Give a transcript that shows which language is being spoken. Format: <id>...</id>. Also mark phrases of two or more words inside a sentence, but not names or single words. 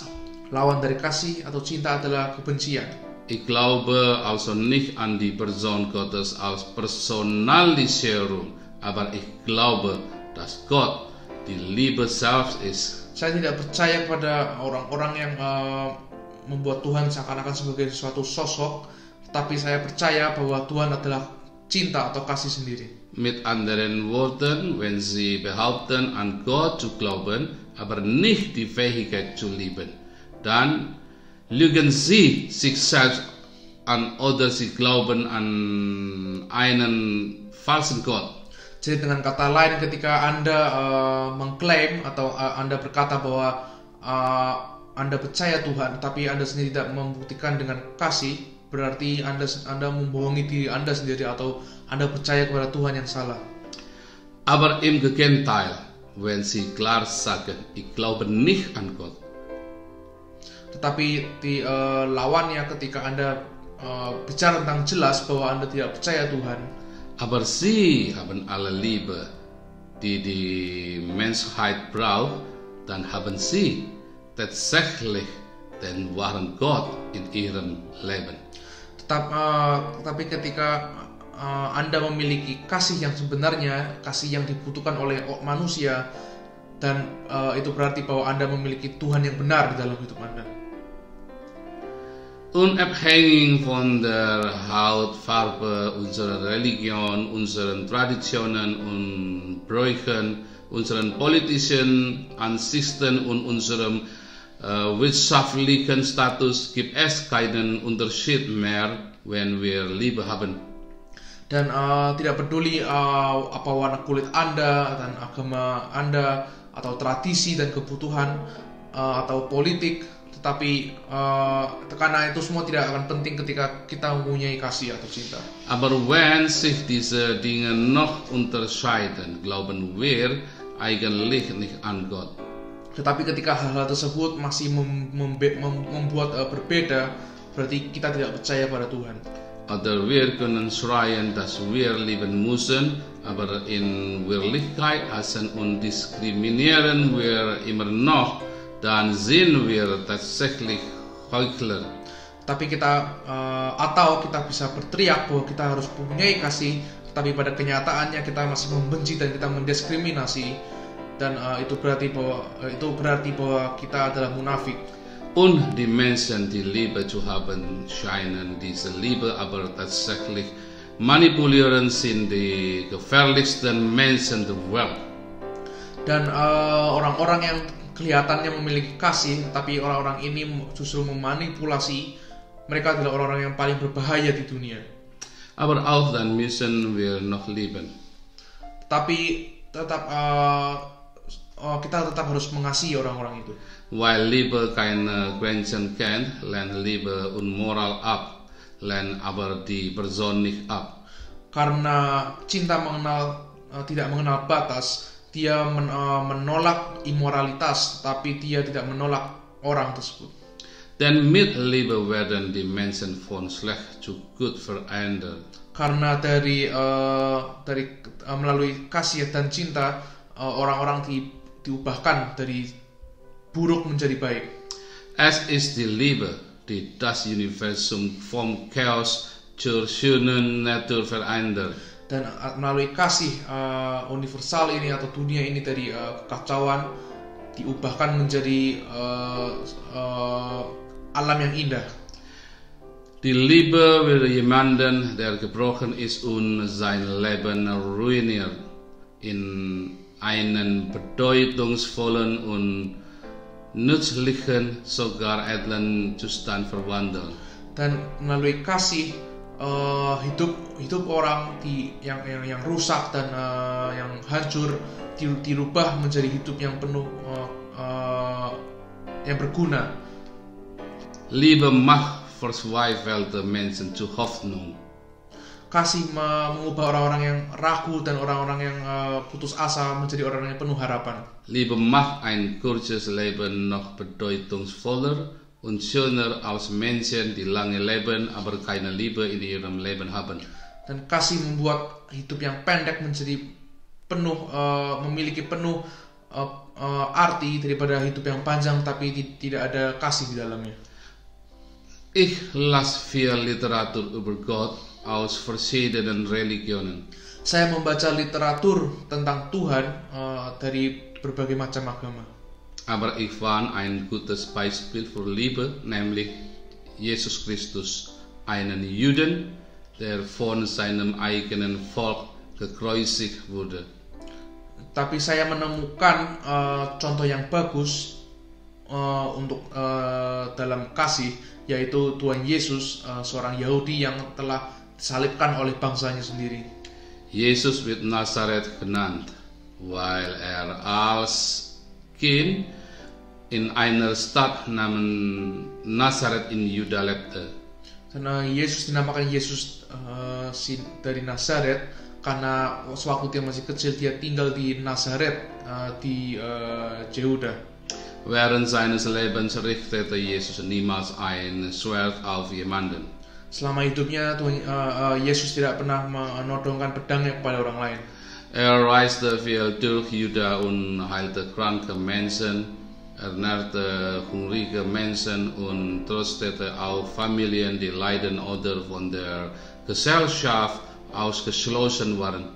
<id>Lawan dari kasih atau cinta adalah kebencian.</id> <de>Ich glaube also nicht an die Person Gottes als Personalisierung, aber ich glaube, dass Gott die Liebe selbst ist.</de> <id>Saya tidak percaya kepada orang-orang yang membuat Tuhan seakan-akan sebagai suatu sosok, tapi saya percaya bahwa Tuhan adalah cinta atau kasih sendiri.</id> <de>Mit anderen Worten, wenn Sie behaupten, an Gott zu glauben, aber nicht die Fähigkeit zu lieben, dann lügen Sie sich selbst an oder Sie glauben an einen falschen Gott.</de> <id>Jadi dengan kata lain, ketika Anda mengklaim atau Anda berkata bahwa Anda percaya Tuhan, tapi Anda sendiri tidak membuktikan dengan kasih, berarti Anda membohongi diri Anda sendiri atau Anda percaya kepada Tuhan yang salah.</id> <de>Aber im Gegenteil, wenn Sie klar sagen, ich glaube nicht an Gott.</de> <id>Tetapi di lawannya, ketika Anda bicara tentang jelas bahwa Anda tidak percaya Tuhan,</id> <de>aber Sie haben alle Liebe, die die Menschheit braucht, dann haben Sie tatsächlich den wahren Gott in Ihrem Leben.</de> <id>Tetapi ketika Anda memiliki kasih yang sebenarnya, kasih yang dibutuhkan oleh manusia, dan itu berarti bahwa Anda memiliki Tuhan yang benar di dalam hidup Anda.</id> <de>Unabhängig von der Hautfarbe, unserer Religion, unseren Traditionen und Bräuchen, unseren politischen Ansichten und unserem wirtschaftlichen Status gibt es keinen Unterschied mehr, wenn wir Liebe haben.</de> <id>Dan tidak peduli apa warna kulit Anda dan agama Anda atau tradisi dan kebutuhan atau politik, tetapi karena itu semua tidak akan penting ketika kita mempunyai kasih atau cinta.</id> <de>Aber wenn sich diese Dinge noch unterscheiden, glauben wir eigentlich nicht an Gott.</de> <id>Tetapi ketika hal-hal tersebut masih membuat berbeda, berarti kita tidak percaya pada Tuhan.</id> <de>Oder wir können schreien, dass wir lieben müssen, aber in Wirklichkeit hassen und diskriminieren wir immer noch, dann sind wir tatsächlich Heuchler.</de> <id>Tapi atau kita bisa berteriak bahwa kita harus mempunyai kasih, tetapi pada kenyataannya kita masih membenci dan kita mendiskriminasi, dan itu berarti bahwa kita adalah munafik.</id> <de>Und die Menschen, die Liebe zu haben scheinen, diese Liebe aber tatsächlich manipulieren, sind die gefährlichsten Menschen der Welt.</de> <id>Dan orang-orang yang kelihatannya memiliki kasih, tapi orang-orang ini justru memanipulasi. Mereka adalah orang-orang yang paling berbahaya di dunia.</id> <de>Aber auch dann müssen wir noch lieben.</de> <id>Tapi tetap kita tetap harus mengasihi orang-orang itu.</id> <de>Weil Liebe keine Grenzen kennt, lehnt Liebe unmoral ab, lehnt aber die Person nicht ab.</de> <id>Karena cinta tidak mengenal batas, dia menolak imoralitas, tapi dia tidak menolak orang tersebut.</id> <de>Denn mit Liebe werden die Menschen von schlecht zu gut verändert.</de> <id>Karena melalui kasih dan cinta orang-orang diubahkan dari buruk menjadi baik.</id> <de>Es ist die Liebe, die das Universum vom Chaos zur schönen Natur verändert.</de> <id>Dan melalui kasih universal ini atau dunia ini dari kekacauan diubahkan menjadi alam yang indah.</id> <de>Die Liebe will jemanden, der gebrochen ist und sein Leben ruiniert, in einen bedeutungsvollen und nützlichen, sogar edlen Zustand verwandeln.</de> <id>Dan melalui kasih hidup orang yang rusak dan yang hancur dirubah menjadi hidup yang penuh yang berguna.</id> <de>Liebe macht verzweifelte Menschen zu Hoffnung.</de> <id>Kasih mengubah orang-orang yang ragu dan orang-orang yang putus asa menjadi orang-orang yang penuh harapan.</id> <de>Liebe macht ein kurzes Leben noch bedeutungsvoller und schöner als Menschen, die lange leben, aber keine Liebe in ihrem Leben haben.</de> <id>Dan kasih membuat hidup yang pendek menjadi penuh, memiliki penuh arti daripada hidup yang panjang tapi tidak ada kasih di dalamnya.</id> <de>Ich las viel Literatur über Gott aus verschiedenen Religionen.</de> <id>Saya membaca literatur tentang Tuhan dari berbagai macam agama.</id> <de>Aber ich fand ein gutes Beispiel für Liebe, nämlich Jesus Christus, einen Juden, der von seinem eigenen Volk gekreuzigt wurde.</de> <id>Tapi saya menemukan contoh yang bagus untuk dalam kasih, yaitu Tuhan Yesus, seorang Yahudi yang telah disalibkan oleh bangsanya sendiri.</id> <de>Jesus wird Nazareth genannt, weil als Kind in einer Stadt namens Nazareth in Juda lebte.</de> <id>Karena Yesus dinamakan Yesus dari Nazaret karena sewaktu dia masih kecil dia tinggal di Nazaret di Yehuda.</id> <de>Während seines Lebens richtete Jesus niemals ein Schwert auf jemanden.</de> <id>Selama hidupnya Yesus tidak pernah menodongkan pedangnya kepada orang lain.</id> <de>Reiste viel durch Juda und heilte kranke Menschen, ernährte hungrige Menschen und tröstete auch Familien, die leiden oder von der Gesellschaft ausgeschlossen waren.</de>